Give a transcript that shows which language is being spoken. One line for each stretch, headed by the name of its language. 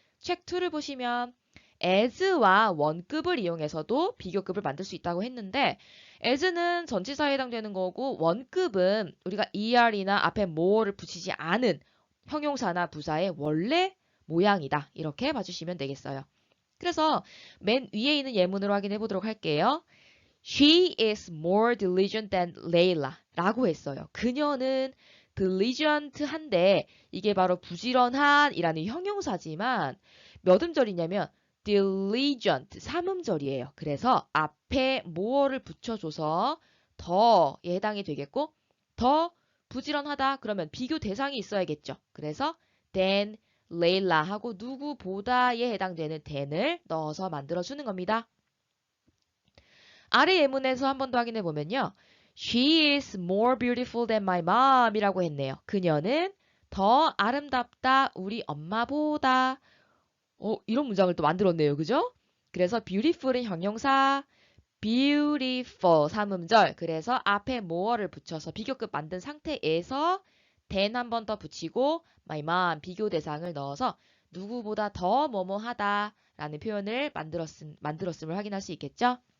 Korean: 책 2를 보시면 as와 원급을 이용해서도 비교급을 만들 수 있다고 했는데 as는 전치사에 해당되는 거고 원급은 우리가 er이나 앞에 more를 붙이지 않은 형용사나 부사의 원래 모양이다. 이렇게 봐주시면 되겠어요. 그래서 맨 위에 있는 예문으로 확인해 보도록 할게요.
English: She is more diligent than Layla
Korean: 라고 했어요. 그녀는 diligent한데 이게 바로 부지런한이라는 형용사지만 몇 음절이냐면 diligent 삼음절이에요. 그래서 앞에 more를 붙여줘서 더에 해당이 되겠고 더 부지런하다 그러면 비교 대상이 있어야겠죠. 그래서 than Layla하고 누구보다에 해당되는 than을 넣어서 만들어주는 겁니다. 아래 예문에서 한 번 더 확인해 보면요.
English: She is more beautiful than my mom
Korean: 이라고 했네요. 그녀는 더 아름답다 우리 엄마보다. 이런 문장을 또 만들었네요. 그죠? 그래서 beautiful은 형용사, beautiful 삼음절. 그래서 앞에 more를 붙여서 비교급 만든 상태에서 than 한 번 더 붙이고 my mom 비교 대상을 넣어서 누구보다 더 뭐뭐하다 라는 표현을 만들었음을 확인할 수 있겠죠?